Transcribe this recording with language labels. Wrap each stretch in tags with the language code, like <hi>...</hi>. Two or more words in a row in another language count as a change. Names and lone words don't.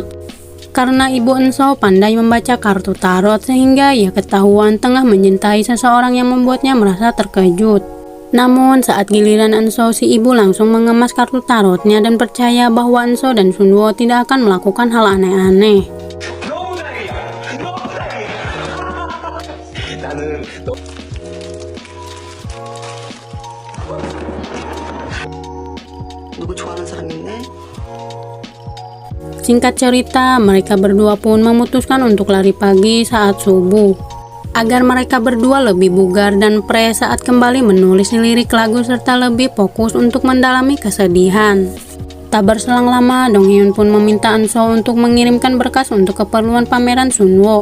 <id>Karena ibu Enso pandai membaca kartu tarot sehingga ia ketahuan tengah mencintai seseorang yang membuatnya merasa terkejut. Namun saat giliran Enso, si ibu langsung mengemas kartu tarotnya dan percaya bahwa Enso dan Sunwo tidak akan melakukan hal aneh-aneh.</id> <ko>누구 좋아하는 사람 있네?</ko> <id>Singkat cerita, mereka berdua pun memutuskan untuk lari pagi saat subuh, agar mereka berdua lebih bugar dan fresh saat kembali menulis lirik lagu serta lebih fokus untuk mendalami kesedihan. Tak berselang lama, Dong Hyeon pun meminta Enso untuk mengirimkan berkas untuk keperluan pameran Sunwo.</id>